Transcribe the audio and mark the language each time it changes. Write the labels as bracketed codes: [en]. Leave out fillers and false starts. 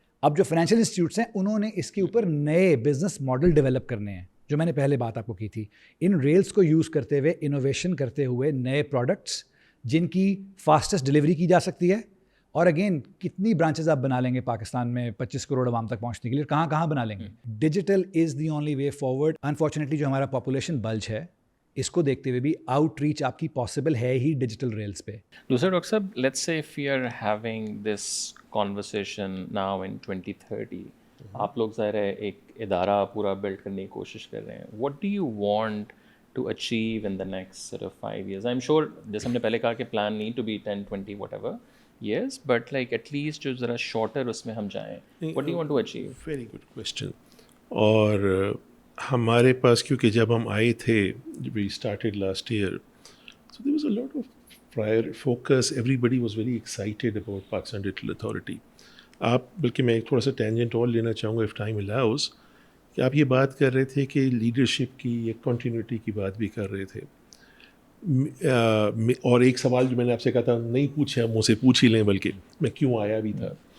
[ur] اب جو financial institutes ہیں انہوں نے اس کے اوپر نئے بزنس ماڈل ڈیولپ کرنے ہیں, جو میں نے پہلے بات آپ کو کی تھی. ان ریلز کو یوز کرتے ہوئے انوویشن کرتے ہوئے نئے پروڈکٹس جن کی فاسٹسٹ ڈلیوری کی جا سکتی ہے. اور اگین کتنی برانچز آپ بنا لیں گے پاکستان میں 25 کروڑ عوام تک پہنچنے کے لیے, کہاں کہاں بنا لیں گے. [en] Digital is the only way forward. [ur] Unfortunately جو ہمارا پاپولیشن بلج ہے اس کو دیکھتے ہوئے بھی آؤٹ ریچ آپ کی پاسبل ہے ہی ڈیجیٹل ریلز پہ. دوسرا ڈاکٹر صاحب, [en] let's say if we are having this conversation now in 2030, [ur] آپ لوگ ظاہر ہے ایک ادارہ پورا بلڈ کرنے کی کوشش کر رہے ہیں. [en] What do you want to achieve in the next sort of 5 years? I am sure [ur] جیسے ہم نے پہلے کہا کہ [en] plan need to be [ur] 10, 20 [en] whatever years, but like at least [ur] جو ذرا شارٹر اس میں ہم جائیں. [en] What do you want to achieve? Very good question. [ur] اور ہمارے پاس کیونکہ جب ہم آئے تھے, [en] we started last year, so there was a lot of prior focus. Everybody was very excited about Pakistan Digital Authority. [ur] آپ بلکہ میں ایک تھوڑا سا ٹینجنٹ اور لینا چاہوں گا [en] if time allows, [ur] کہ آپ یہ بات کر رہے تھے کہ لیڈرشپ کی ایک کنٹینیوٹی کی بات بھی کر رہے تھے. اور ایک سوال جو میں نے آپ سے کہا تھا نہیں پوچھا, مجھ سے پوچھ ہی لیں, بلکہ میں کیوں آیا بھی تھا.